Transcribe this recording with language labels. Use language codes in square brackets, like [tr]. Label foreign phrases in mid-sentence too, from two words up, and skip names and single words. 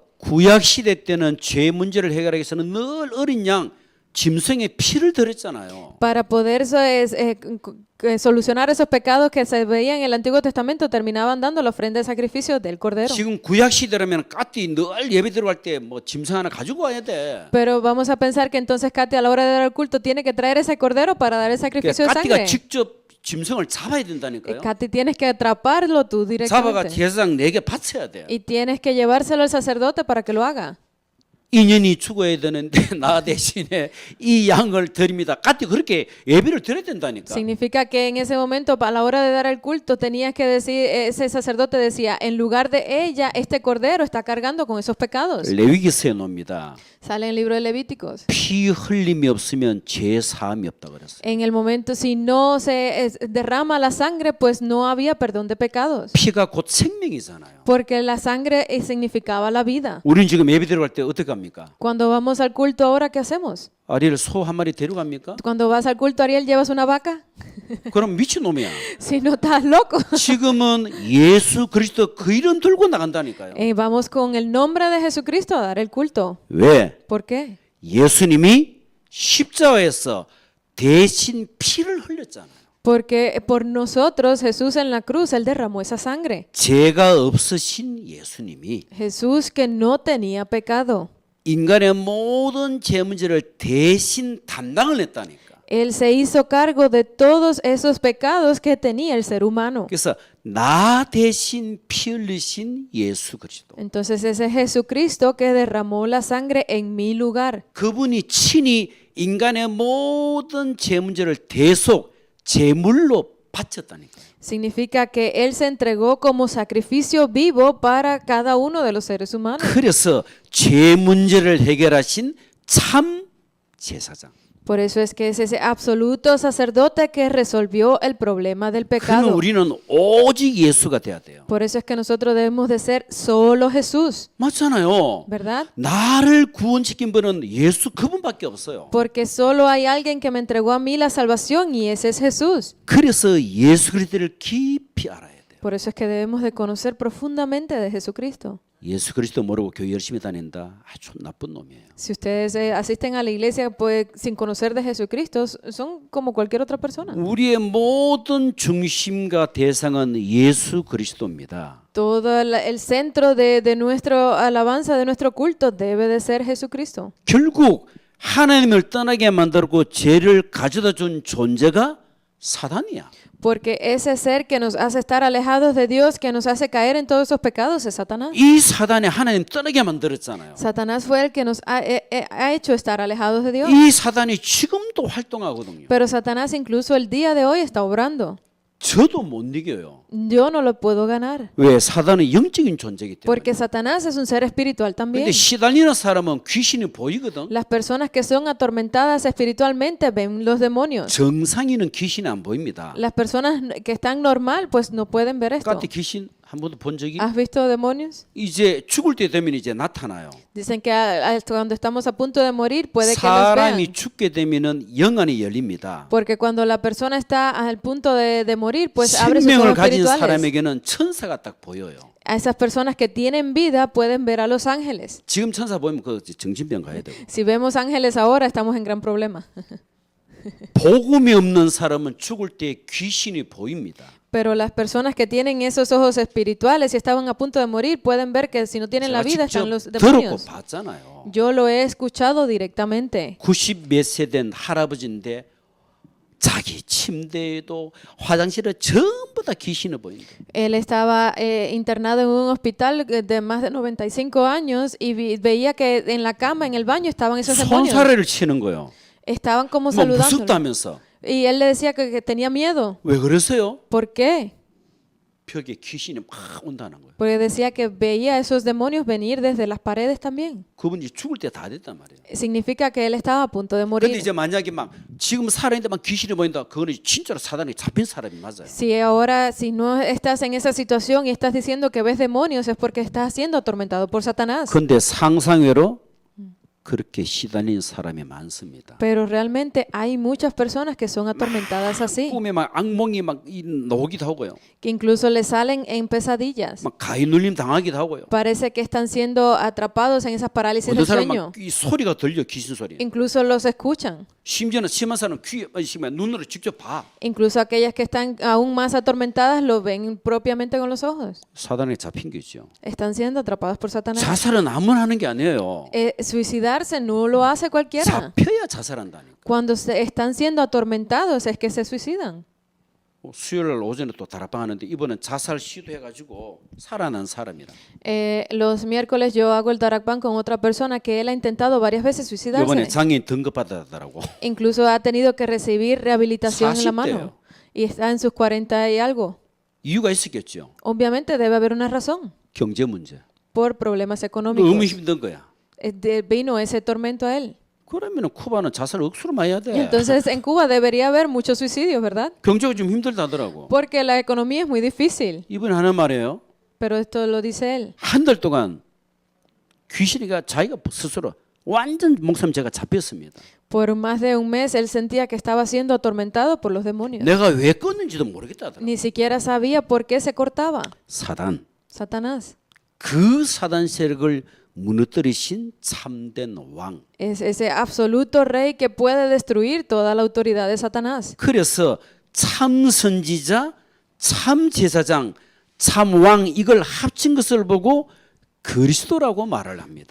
[ko] 구약 시대 때는 죄 문제를 해결하기 위해서는 늘 어린 양 짐승의 피를 들였잖아요. [es] Para poder solucionar esos pecados que se veían en el Antiguo Testamento, terminaban dando la ofrenda de sacrificio del Cordero. [ko] 지금 구약 시대라면 까띠 늘 예배 들어갈 때 뭐 짐승 하나 가지고 와야 돼. [es] Pero vamos a pensar que entonces Katy a la hora de dar el culto tiene que traer ese Cordero para dar el sacrificio de [ko] 까띠가 [es] sangre. [ko] 직접 짐승을 잡아야 된다니까요. [es] Katy, tienes que atraparlo tú [ko] 잡아가 [es] directamente. [ko] 제사장 내게 바쳐야 돼. [es] Y tienes que llevárselo al sacerdote para que lo haga. [ko] 인연이 죽어야 되는데 나 대신에 이 양을 드립니다. 까띠 그렇게 예배를 드려야 된다니까. [es] Significa que en ese momento, a la hora de dar el culto, tenías que decir, ese sacerdote decía, en lugar de ella, este cordero está cargando con esos pecados. [ko] 레위기서에 놉니다. [es] Sale en el libro de Levíticos. [ko] 피 흘림이 없으면 죄 사함이 없다 그랬어요. [es] En el momento, si no se derrama la sangre, pues no había perdón de pecados. [ko] 피가 곧 생명이잖아요. [es] Porque la sangre significaba la vida. [ko] 우린 지금 예배 들어갈 때 어떻게 합니까? [es] Cuando vamos al culto ahora, ¿qué hacemos? [ko] 아리를 소 한 마리 데려갑니까? [es] Cuando vas al culto, Ariel, ¿llevas una vaca? [ko] 그럼 미친놈이야. [es] Si no estás loco. [ko] 지금은 예수 그리스도 그 이름 들고 나간다니까요. [es] Vamos con el nombre de Jesucristo a dar el culto. [ko] 왜? [es] ¿Por qué? [ko] 예수님이 십자가에서 대신 피를 흘렸잖아요. [es] Porque por nosotros, Jesús en la cruz, Él derramó esa sangre. [ko] 죄가 없으신 예수님이 [es] Jesús que no tenía pecado. [ko] 인간의 모든 죄 문제를 대신 담당을 했다니까. [es] Él se hizo cargo de todos esos pecados que tenía el ser humano. [ko] 그래서 나 대신 피 흘리신 예수 그리스도. [es] Entonces ese Jesucristo que derramó la sangre en mi lugar. [ko] 그분이 친히 인간의 모든 죄 문제를 대속 제물로 바쳤다니까. [es] Significa que Él se entregó como sacrificio vivo para cada uno de los seres humanos. [ko] 그래서 죄 문제를 해결하신 참 제사장. [es] Por eso es que es ese absoluto sacerdote que resolvió el problema del [ko] 그는 [es] pecado. [ko] 우리는 오직 예수가 돼야 돼요. [es] Por eso es que nosotros debemos de ser solo Jesús, [ko] 맞잖아요. [es] ¿verdad? [ko] 나를 구원시킨 분은 예수 그분밖에 없어요. [es] Porque solo hay alguien que me entregó a mí la salvación y ese es Jesús. [ko] 그래서 예수 그리스도를 깊이 알아야 돼요. [es] Por eso es que debemos de conocer profundamente de Jesucristo. [ko] 예수 그리스도 모르고 교회 열심히 다닌다. 아주 나쁜 놈이에요. [es] Si ustedes asisten a la iglesia pues, sin conocer de Jesucristo, son como cualquier otra persona. [ko] 우리의 모든 중심과 대상은 예수 그리스도입니다. [es] Todo el centro de nuestra alabanza, de nuestro culto, debe de ser Jesucristo. [ko] 결국 하나님을 떠나게 만들고 죄를 가져다 준 존재가 사단이야. [es] Porque ese ser que nos hace estar alejados de Dios, que nos hace caer en todos esos pecados, es Satanás. [ko] 이 사단이 하나님 떠나게 만들었잖아요. [es] Satanás fue el que nos ha hecho estar alejados de Dios. [ko] 이 사단이 지금도 활동하거든요. [es] Pero Satanás incluso el día de hoy está obrando. [ko] 저도 못 이겨요. [es] Yo no lo puedo ganar. [ko] 왜? 사단은 영적인 존재이기 때문에. [es] Porque Satanás es un ser espiritual también. [ko] 근데 시달리는 사람은 귀신이 보이거든. [es] Las personas que son atormentadas espiritualmente ven los demonios. [ko] 정상인은 귀신이 안 보입니다. [es] Las personas que están normal pues no pueden ver esto. [ko] 까티 귀신 한 번도 본 적이? [es] ¿Has visto demonios? [ko] 이제 죽을 때 되면 이제 나타나요. [es] Dicen que cuando estamos a punto de morir puede que los [ko] 사람이 [es] vean. [ko] 죽게 되면은 영안이 열립니다. [es] Porque cuando la persona está al punto de morir, pues abre sus [ko] 생명을 [es] ojos [ko] 가진 [es] espirituales. [ko] 사람에게는 천사가 딱 보여요. [es] A esas personas que tienen vida pueden ver a los ángeles. [ko] 지금 천사 보면 그 정신병 가야 되고. [es] Si vemos ángeles ahora, estamos en gran problema. [ko] 복음이 없는 사람은 죽을 때 귀신이 보입니다. [es] Pero las personas que tienen esos ojos espirituales y estaban a punto de morir pueden ver que si no tienen la [ko] 제가 [es] vida [ko] 직접 [es] están los [ko] 들었고 [es] demonios. [ko] 봤잖아요. [es] Yo lo he escuchado directamente. [ko] 90 몇 세 된 할아버지인데 자기 침대에도 화장실에 전부 다 귀신을 보인다. [es] Él estaba internado en un hospital de más de 95 años y veía que en la cama, en el baño, estaban esos demonios. [ko] 손사래를 치는 거예요. [es] Estaban como [ko] 뭐 [es] saludándolo. [ko] 무섭다면서. [es] Y él le decía que tenía miedo. [ko] 왜 그러세요? [es] ¿Por qué? [ko] 벽에 귀신이 막 온다는 거예요. [es] Porque decía que veía a esos demonios venir desde las paredes también. [ko] 그분이 죽을 때 다 됐단 말이에요. [es] Significa que él estaba a punto de [ko] 근데 [es] morir. [ko] 이제 만약에 막 지금 살아있는데 막 귀신이 보인다. 그거는 진짜로 사단이 잡힌 사람이 맞아요. [es] Si ahora, si no estás en esa situación y estás diciendo que ves demonios, es porque estás siendo atormentado por Satanás. [ko] 근데 상상외로 그렇게 시달린 사람이 많습니다. [es] Pero realmente hay muchas personas que son atormentadas así, [ko] 꿈에 막 악몽이 막 나오기도 하고요. [es] que incluso le salen en pesadillas. [ko] 막 가위 눌림 당하기도 하고요. [es] Parece que están siendo atrapados en esas parálisis [ko] 어떤 [es] del [ko] 사람 [es] sueño. [ko] 막이 소리가 들려 귀신 소리. [es] Incluso los escuchan. [ko] 심지어는 심한 사람은 눈으로 직접 봐. [es] Incluso aquellas que están aún más atormentadas lo ven propiamente con los ojos. [ko] 사단에 잡힌 거죠. [es] Están siendo atrapados por Satanás. [ko] 자살은 아무나 하는 게 아니에요. [es] Suicidarse no lo hace cualquiera. [ko] 잡혀야 자살한다니까. [es] Cuando están siendo atormentados es que se suicidan. [ko] 수요일 날 오전에 또 다락방 하는데 이번엔 자살 시도해가지고 살아난 사람이라. [es] Los miércoles yo hago el darakban con otra persona que él ha intentado varias veces [ko] 이번에 [es] suicidarse. [ko] 장애인 등급받았더라고. [es] Incluso ha tenido que recibir rehabilitación en la [ko] 40대예요. [es] mano. Y está en sus 40 y algo. [ko] 이유가 있었겠죠. [es] Obviamente debe haber una razón. [ko] 경제 문제. [es] Por problemas [ko] 너무 [es] económicos. [ko] 힘든 거야. [es] Vino ese tormento a él. [ko] 그러면 쿠바는 자살 억수로 많이 해야 돼. [es] Entonces en Cuba debería haber muchos suicidios, ¿verdad? [ko] 경제가 좀 힘들다더라고. [es] Porque la economía es muy difícil. [ko] 이번에 하는 말이에요. [es] Pero esto lo dice él. [ko] 한 달 동안 귀신이가 자기가 스스로 완전 목숨 제가 잡혔습니다. [es] Por más de un mes él sentía que estaba siendo atormentado por los demonios. [ko] 내가 왜 껐는지도 모르겠다더라고. [es] Ni siquiera sabía por qué se cortaba. [ko] 사단. [es] Satanás. [ko] 그 사단 세력을 무너뜨리신 참된 왕. [es] Es ese absoluto rey que puede destruir toda la autoridad de Satanás. [ko] 그래서 참 선지자, 참 제사장, 참 왕 이걸 합친 것을 보고 그리스도라고 말을 합니다.